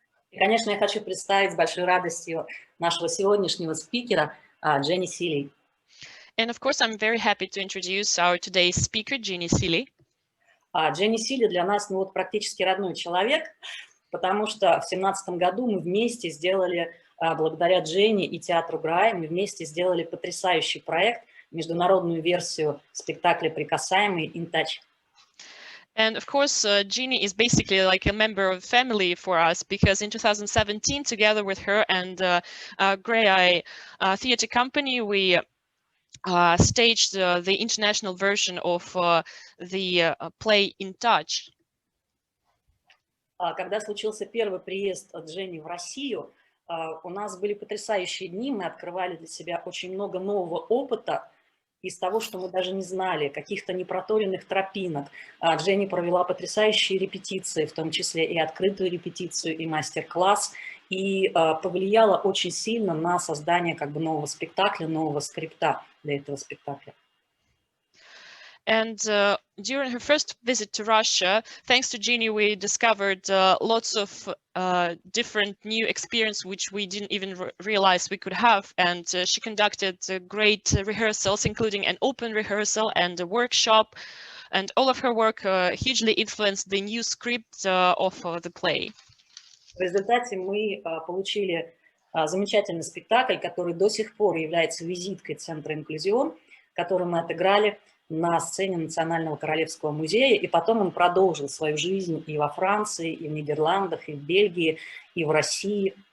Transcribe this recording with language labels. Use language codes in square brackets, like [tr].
[ru] И, конечно, я хочу представить с большой радостью нашего сегодняшнего спикера Дженни Силли. [en] And of course, I'm very happy to introduce our today's speaker, Дженни Силли. [ru] Дженни Силли для нас практически родной человек, потому что в 2017 году мы вместе сделали, благодаря Дженни и Театру Graeae, мы вместе сделали потрясающий проект, международную версию спектакля «Прикасаемый» [en] in touch. And of course, Jeannie is basically like a member of the family for us, because in 2017, together with her and Graeae Theatre Company, we staged the international version of the play In Touch. [ru] Когда случился первый приезд Дженни в Россию, у нас были потрясающие дни, мы открывали для себя очень много нового опыта из того, что мы даже не знали, каких-то непроторенных тропинок. Дженни провела потрясающие репетиции, в том числе и открытую репетицию, и мастер-класс, и повлияла очень сильно на создание нового спектакля, нового скрипта. для этого спектакля. [en] And during her first visit to Russia, thanks to Jenny, we discovered lots of different new experience which we didn't even realize we could have. And she conducted great rehearsals, including an open rehearsal and a workshop. And all of her work hugely influenced the new script of the play. [ru] В результате мы получили замечательный спектакль, который до сих пор является визиткой Центра «Инклюзион», который мы отыграли на сцене Национального Королевского музея, и потом он продолжил свою жизнь и во Франции, и в Нидерландах, и в Бельгии, и в России.